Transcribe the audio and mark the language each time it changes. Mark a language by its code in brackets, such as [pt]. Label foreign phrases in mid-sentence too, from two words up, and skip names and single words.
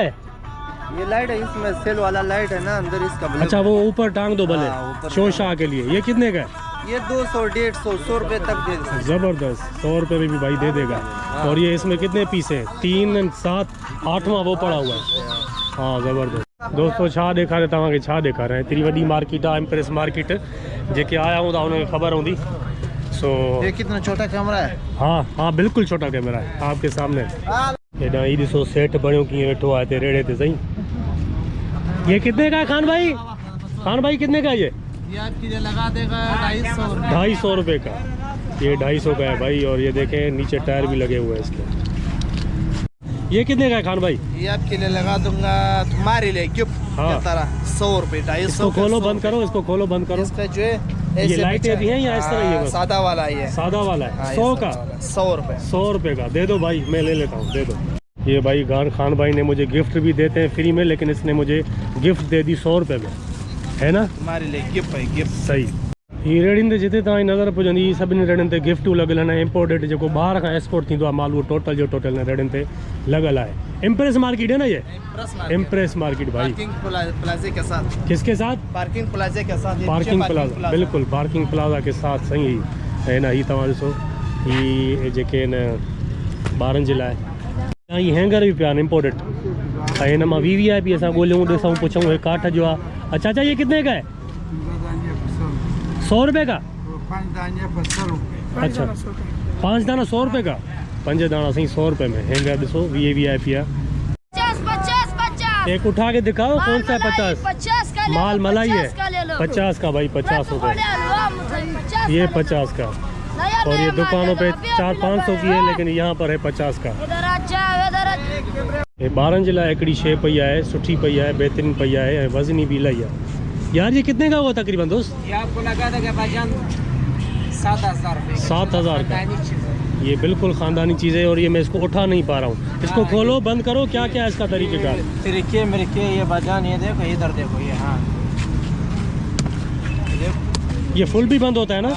[ur] یہ لائٹ ہے، اس میں سیل والا لائٹ ہے نا اندر اس کا بلب. اچھا وہ اوپر ٹانگ دو بھلے, ہاں، اوپر شوشا کے لیے۔ یہ کتنے کا ہے? یہ 200 150 100 روپے تک دے سکتے. زبردست، 100 روپے میں بھی بھائی دے دے گا۔ اور یہ اس میں کتنے پیس ہیں? 3 7 8واں وہ پڑا ہوا ہے۔ ہاں زبردست. [sd] दोस्तों छा ॾेखारे तव्हांखे, छा ॾेखारे, एतिरी वॾी मार्केट आहे इम्प्रेस मार्केट। जेके आया हूंदा उन्हें ख़बर हूंदी। सो [ur] یہ کتنا چھوٹا کیمرہ ہے. ہاں بالکل چھوٹا کیمرہ ہے آپ کے سامنے. [sd] हेॾां ही ॾिसो सेठ बणियो कीअं वेठो आहे हिते रेड़े ते सही। [ur] یہ کتنے کا ہے خان بھائی؟ خان بھائی کتنے کا ہے یہ? آپ کے لیے لگا دے گا 250 روپے. 250 روپے کا، یہ 250 کا ہے بھائی. اور یہ دیکھیں نیچے ٹائر بھی لگے ہوئے ہیں اس کے. یہ کتنے کا ہے خان بھائی? یہ آپ کے لیے لگا دوں گا تمہارے لیے کیوں? ہاں. 100 روپے 250. اس کو کھولو بند کرو، اس کو کھولو بند کرو. اس کا جو ہے یہ لائٹیں بھی ہیں یا اس طرح یہ بس? سادہ والا ہی ہے. سادہ والا ہے. ہاں, 100 کا? 100 روپے. 100 روپے کا دے دو بھائی، میں لے لیتا ہوں، دے دو۔ یہ بھائی خان بھائی نے مجھے گفٹ بھی دیتے ہیں فری میں، لیکن اس نے مجھے گفٹ دے دی 100 روپے میں، ہے نا? تمہارے لیے گفٹ ہے، گفٹ. صحیح. [sd] ये रेड़ियुनि ते जिते तव्हांजी नज़र पुॼंदी, सभिनी रेड़ियुनि ते गिफ्टूं लॻियल आहिनि। इम्पोर्टेड जेको ॿाहिरि खां एक्सपोर्ट थींदो आहे माल, उहो टोटल जो टोटल रेड़ियुनि ते लॻियल आहे। [ur] امپریس مارکیٹ ہے نا یہ? امپریس مارکیٹ بھائی. پارکنگ پلازے کے ساتھ. کس کے ساتھ? پارکنگ پلازے کے ساتھ. پارکنگ پلازہ، بالکل پارکنگ پلازہ کے ساتھ صحیح ہے نا. [sd] ही तव्हां ॾिसो, ही जेके आहिनि ॿारनि जे लाइ, ही हैंगर भी पिया आहिनि इम्पोर्टेड। ऐं हिन मां VVIP असां ॻोल्हियूं, ॾिसूं, पुछूं, हे काठ जो आहे। [ur] اچھا اچھا، یہ کتنے کا ہے? 100 روپے کا? 5 دانے 200 روپے. اچھا 5 دانہ 100 روپے کا، 5 دانہ صحیح 100 روپے میں. [sd] हैंगर ॾिसो VVIP आहे। [ur] 50 ایک اٹھا کے دکھاؤ، کون سا 50? 50 کا مال ملائی ہے. 50 کا لے لو. 50 کا بھائی، 50 روپے یہ 50 کا. اور یہ دکانوں پہ 400-500 کی ہے، لیکن یہاں پر ہے 50 کا. ادھر آ جاؤ، ادھر آ جاؤ. [sd] ये ॿारनि जे लाइ हिकिड़ी शइ पई आहे, सुठी पई आहे, बहितरीन पई आहे, ऐं वज़नी भी इलाही आहे। [ur] یار یہ کتنے کا ہوا تقریباً دوست? یہ آپ کو لگا دے گا بھائی جان 7000 روپے. 7000 کا. یہ بالکل خاندانی چیز ہے۔ اور یہ میں اس کو اٹھا نہیں پا رہا ہوں. اس کو کھولو، بند کرو، کیا کیا ہے اس کا طریقہ کار? طریقے میرے یہ بھائی جان، یہ دیکھو، ادھر دیکھو، یہ ہاں یہ فل بھی بند ہوتا ہے نا?